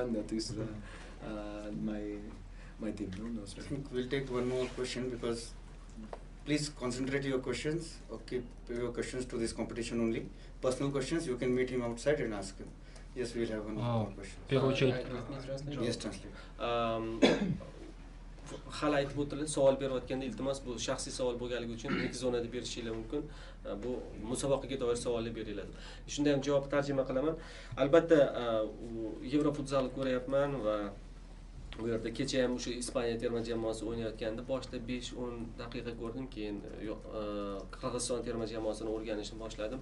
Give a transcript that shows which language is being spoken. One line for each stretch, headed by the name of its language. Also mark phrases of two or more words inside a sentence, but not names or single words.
English: That is my team. No, I think we'll take one more question, because please concentrate your questions, or keep your questions to this competition only. Personal questions, you can meet him outside and ask him. Yes, we'll have one more question. Let me translate. Yes, translate.
Uzbek: Hali aytib o'tdilar, savol berayotganda iltimos bu shaxsiy savol bo'lganligi uchun ilk zonada berishinglar mumkin. Bu musobaqaga doir savollar beriladi. Shunda ham javobni tarjima qilaman. Albatta, Yevrofutzalni ko'ryapman va bu yerda kecha ham o'sha Ispaniya terma jamoasi o'ynayotganda boshida 5-10 daqiqa ko'rdim, keyin Qirg'iziston terma jamoasini o'rganishni boshladim.